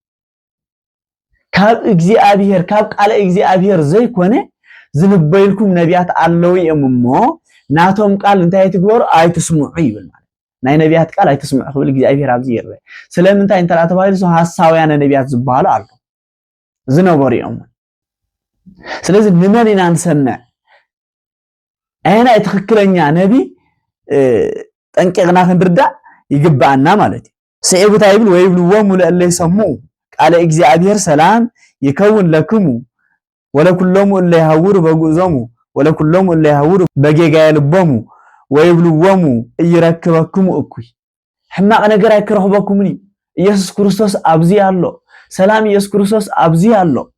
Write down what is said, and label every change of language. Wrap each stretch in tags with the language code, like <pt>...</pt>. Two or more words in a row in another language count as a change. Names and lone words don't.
<ti>ካብ እግዚአብሔር ካብ ቃለ እግዚአብሔር ዘይኮነ ዝንበይልኩም ነቢያት አለው እሞ ናቶም ቃል እንታይ ትግበሩ አይትስሙዑ ይብል ማለት ናይ ነቢያት ቃል አይትስሙዑ ክብል እግዚአብሔር ኣብዚ ይርአ ስለምንታይ እንተራ ተባሂሉ ሐሳውያን ነቢያት ዝባሃሉ አሉ ዝነበሩኦም ስለዚህ ንመን ኢና ንሰምዕ አይና ትክክለኛ ነቢ ጠንቅቅና ክንርዳእ ይግባአና ማለት እዩ ሰይቡታ ይብል</ti> <gez>ወይብልዎም ለእለ ይሰምዑ ቃለ እግዚአብሔር ሰላም ይከውን ለክሙ ወለኩሎሙ እለ ይሃውሩ በጉዞሙ ወለኩሎሙ እለ ይሃውሩ በጌጋየ ልቦሙ ወይብልዎም ይረክበክሙ እኩይ</gez> <ti>ሕማቅ ነገር አይክረክበኩምኒ ኢየሱስ ክርስቶስ ኣብዚ አሎ ሰላም ኢየሱስ ክርስቶስ ኣብዚ አሎ</ti>